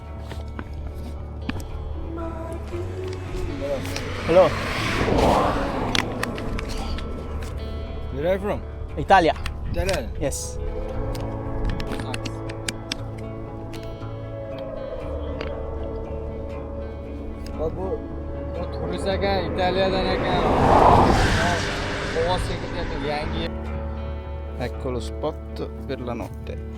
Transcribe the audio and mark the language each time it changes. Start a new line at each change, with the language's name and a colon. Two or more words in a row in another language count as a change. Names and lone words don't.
English: Hello. Where are you from? Italia. Italian. Yes.
Uzbek: Bu turist ekan, Italiyadan ekan. Bo'g'oz sekib yangi.
Italian: Ecco lo spot per la notte.